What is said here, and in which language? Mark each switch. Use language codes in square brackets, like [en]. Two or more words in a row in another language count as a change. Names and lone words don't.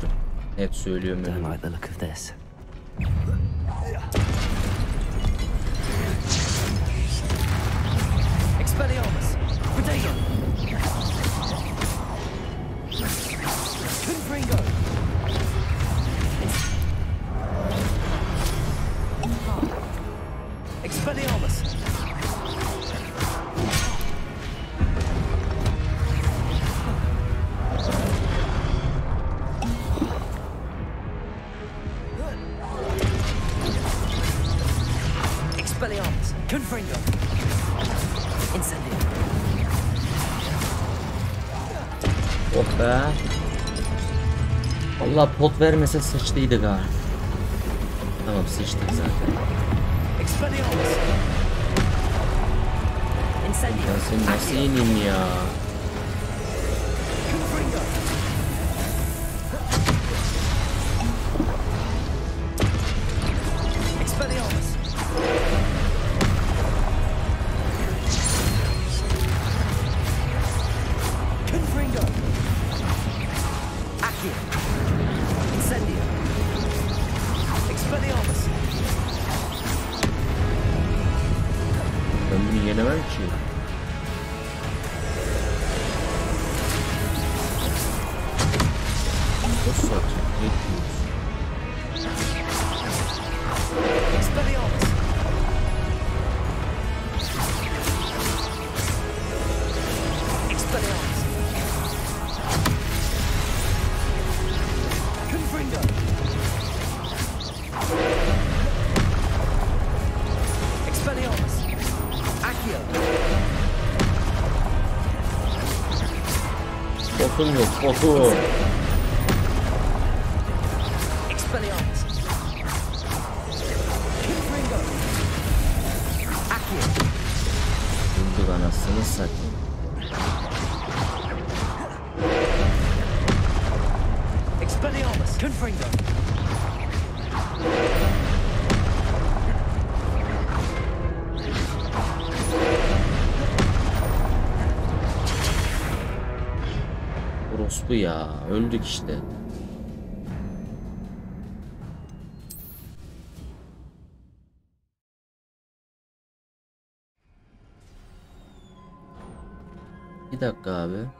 [tr] Net söylüyorum, ölürüm. [en] Don't like the look of this. Expelliarmus. Potato. Confringo. Expelliarmus. Expelliarmus. Confringo. Incendio. [tr] Oh be. Allah pot vermese sıçtıydık ha. Tamam, sıçtık zaten. [en] Expelliarmus. Incendio. [tr] Ben seni nasıl yeneyim ya? [en] Confringo. Expelliarmus. Confringo. Accio. Incendio. Expelliarmus. [tr] Ben bunu yenemem ki. Nasıl atacak? Ne diyorsun? [en] Expelliarmus. Expelliarmus. Confringo. Expelliarmus. Accio. [tr] Botum yok, botum. [en] Expelliarmus. Confringo. Accio. [tr] Bulduk anasını satayım. [en] Expelliarmus. Confringo. [tr] Orospu ya. Öldük işte. Bir dakika abi.